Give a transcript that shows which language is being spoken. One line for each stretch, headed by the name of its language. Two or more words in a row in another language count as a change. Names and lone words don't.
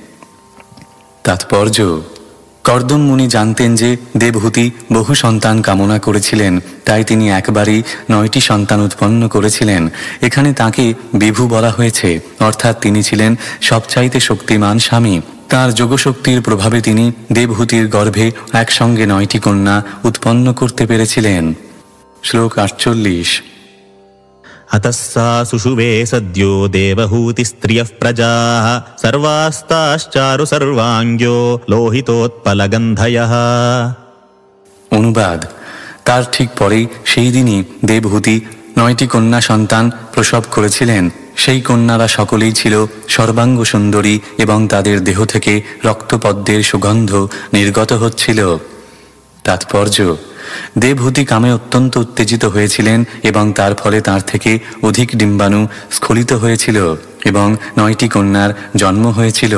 Bangla: তাৎপর্য: কর্দম মুনি জানতেন যে দেবহূতি বহু সন্তান কামনা করেছিলেন, তাই তিনি একবারই 9টি সন্তান উৎপন্ন করেছিলেন। এখানে তাঁকে বিভু বলা হয়েছে, অর্থাৎ তিনি ছিলেন সবচাইতে শক্তিমান স্বামী। তাঁর যোগশক্তির প্রভাবে তিনি দেবহূতির গর্ভে একসঙ্গে 9টি কন্যা উৎপন্ন করতে পেরেছিলেন। শ্লোক 48।
Sanskrit: अतस्सा सुषुवे सद्यो देवहूतिस्त्रियः प्रजाः सर्वास्ताश्चारु सर्वाङ्ग्यो लोहितोत्पलगन्धयः।
Bangla: অনুবাদ: তার ঠিক পরেই সেই দিনই দেবহূতি 9টি কন্যা সন্তান প্রসব করেছিলেন। সেই কন্যারা সকলেই ছিল সর্বাঙ্গ সুন্দরী এবং তাদের দেহ থেকে রক্তপদ্মের সুগন্ধ নির্গত হচ্ছিল। তাৎপর্য: দেবহূতি কামে অত্যন্ত উত্তেজিত হয়েছিলেন এবং তার ফলে তার থেকে অধিক ডিম্বাণু স্খলিত হয়েছিল এবং 9টি কন্যার জন্ম হয়েছিল।